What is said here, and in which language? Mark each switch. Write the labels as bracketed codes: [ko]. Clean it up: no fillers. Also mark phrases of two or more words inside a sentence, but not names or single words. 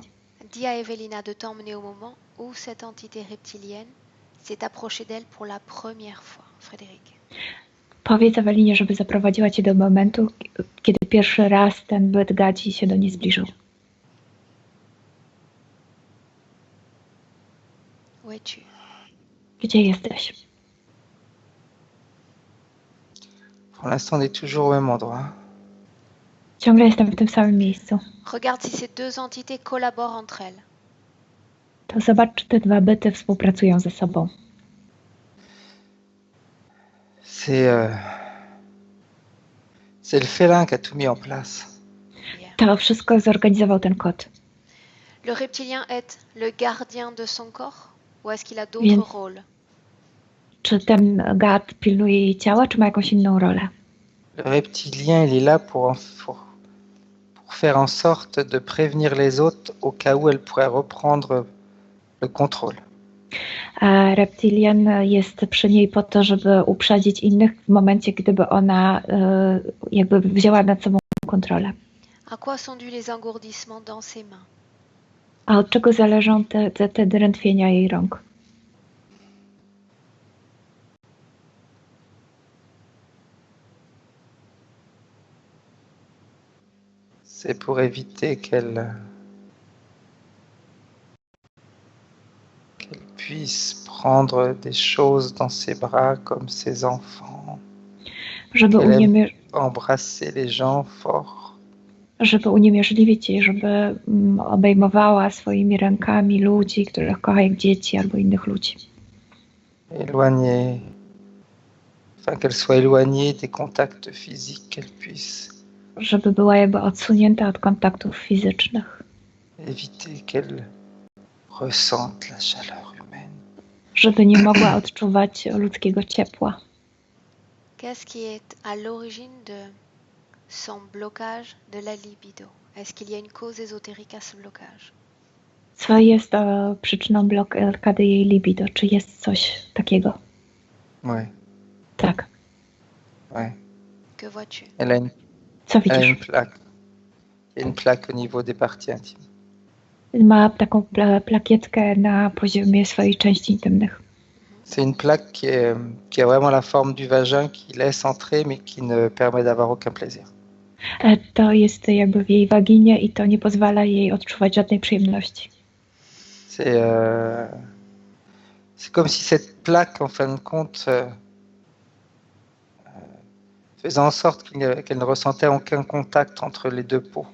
[fr] Dis à Evelina de t'emmener au moment où cette entité reptilienne s'est approchée d'elle pour la première fois, Frédéric. [pl] Powiedz Ewelinie, żeby zaprowadziła cię do momentu, kiedy pierwszy raz ten byt gadzi się do niej zbliżył. [fr] Où es-tu? [pl] Gdzie jesteś? [fr] Pour l'instant, on est toujours au même endroit. [pl] Ciągle jestem w tym samym miejscu. [fr] Regarde si ces deux entités collaborent entre elles. [pl] To zobacz, czy te dwa byty współpracują ze sobą. [fr] C'est le félin qui a tout mis en place. Bien. [pl] To wszystko zorganizował ten kot. [fr] Le reptilien est le gardien de son corps ou est-ce qu'il a d'autres [pl] Więc [fr] rôles? [pl] czy ten gad pilnuje jej ciała, czy ma jakąś inną rolę? [fr] Le reptilien, il est là pour faire en sorte de prévenir les autres au cas où elle pourrait reprendre le contrôle. [pl] A reptilian jest przy niej po to, żeby uprzedzić innych w momencie, gdyby ona jakby wzięła nad sobą kontrolę. [fr] À quoi sont dus les engourdissements dans ses mains? [pl] A od czego zależą te drętwienia jej rąk? [fr] C'est pour éviter qu'elle puisse prendre des choses dans ses bras comme ses enfants. [pl] Żeby [fr] Qu'elle aime embrasser les gens fort. [pl] żeby uniewierzliwić jej, żeby obejmowała swoimi rękami ludzi, których kocha jak dzieci albo innych ludzi. [fr] Éloigner, qu'elle soit éloignée des contacts physiques, qu'elle puisse [pl] Żeby była jakby odsunięta od kontaktów fizycznych. [fr] éviter qu'elle ressente la chaleur humaine. [pl] Żeby nie mogła odczuwać ludzkiego ciepła. [fr] Qu'est-ce qui est à l'origine de son blocage de la libido? Est-ce qu'il y a une cause ésotérique à ce blocage? [pl] Co jest przyczyną blokady jej libido? Czy jest coś takiego? [fr] Ouais, [pl] Tak. [fr] ouais. Que vois-tu? [pl] Co [fr] Elle a [pl] widzisz? [fr] une plaque. Il y a une plaque au niveau des parties intimes. [pl] Ma taką plakietkę na poziomie swojej części intymnych. [fr] C'est une plaque qui a vraiment la forme du vagin, qui laisse entrer, mais qui ne permet d'avoir aucun plaisir. [pl] To jest jakby w jej waginie i to nie pozwala jej odczuwać żadnej przyjemności. [fr] C'est comme si cette plaque, en fin de compte, faisait en sorte qu'elle ne ressentait aucun contact entre les deux peaux.